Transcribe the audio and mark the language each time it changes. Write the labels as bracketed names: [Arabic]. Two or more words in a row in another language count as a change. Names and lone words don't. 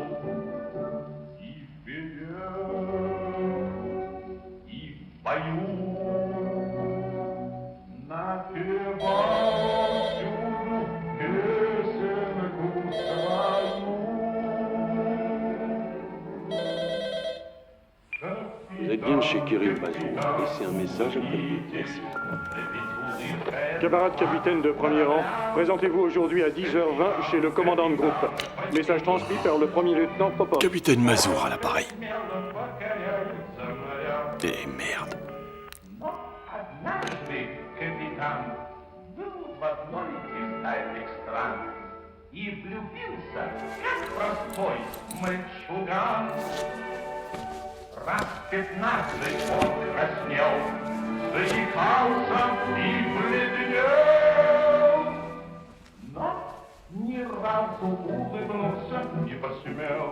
[Russian] И вперед, и в бою напевал всюду песенку свою. Капитан [French] Vous êtes bien chez Kirill Mazour. Laissez un message après le bip. Merci. Camarades capitaine de premier rang, présentez-vous aujourd'hui à 10h20 chez le commandant de groupe. Message transmis par le premier lieutenant Popov. Capitaine Mazour à l'appareil. Eh merde. [Russian] Однажды капитан был в одной из дальних стран и влюбился, как простой мальчуган. Раз 15 он краснел, заикался и бледнел, но ни разу улыбнуться не посмел.